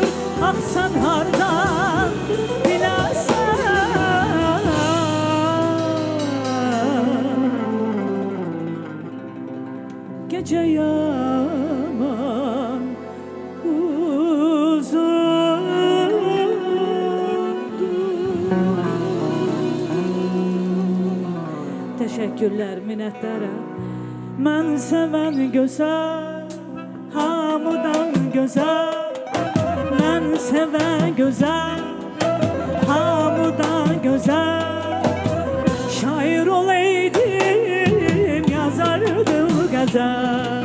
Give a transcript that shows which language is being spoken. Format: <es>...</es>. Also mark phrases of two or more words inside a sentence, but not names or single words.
<az>Ah sen hardan biləsən gece yaman uzundur.</az> <tr>Teşekkürler, minnettarım.</tr> <az>Mən sevən gözəl, hamıdan gözəl. Mən sevən gözəl, hamıdan gözəl. Şair olaydım, yazardım qəzəl.</az>